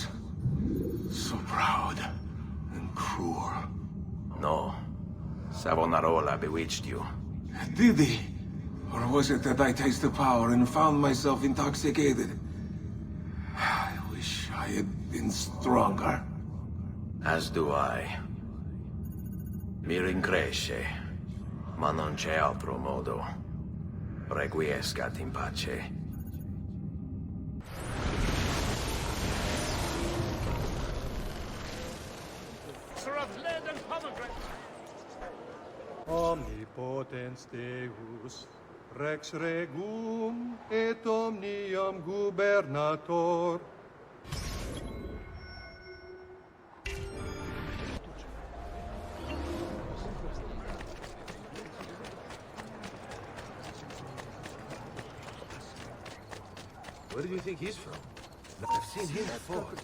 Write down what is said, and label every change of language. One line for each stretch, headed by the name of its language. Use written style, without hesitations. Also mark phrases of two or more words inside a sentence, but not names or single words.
English: So proud and cruel. No. Savonarola bewitched you. Did he? Or was it that I tasted power and found myself intoxicated? I wish I had been stronger. As do I.
Italian: Mi rincresce, ma non c'è altro modo.
Latin: Requiescat in pace. Omnipotens Deus, Rex Regum, et omnium gubernator.
English: Where do you think he's from? I've seen him before.